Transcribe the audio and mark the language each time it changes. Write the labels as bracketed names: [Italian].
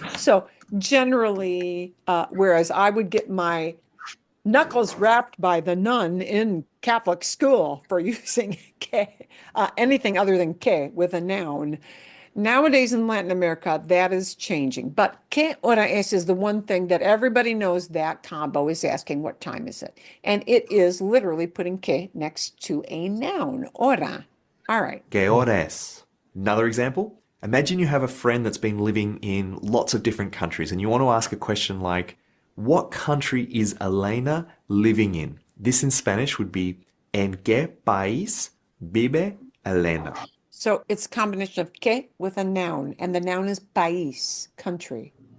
[English] So generally, whereas I would get my knuckles rapped by the nun in Catholic school for using que, anything other than que with a noun. Nowadays in Latin America, that is changing. But ¿qué hora es is the one thing that everybody knows that combo is asking, what time is it? And it is literally putting que next to a noun, hora. All right. [Spanish] ¿Qué hora es? Another example, [English] Imagine you have a friend that's been living in lots of different countries and you want to ask a question like, what country is Elena living in? This in Spanish would be, ¿En qué país vive Elena? So it's a combination of que with a noun, and the noun is país, country.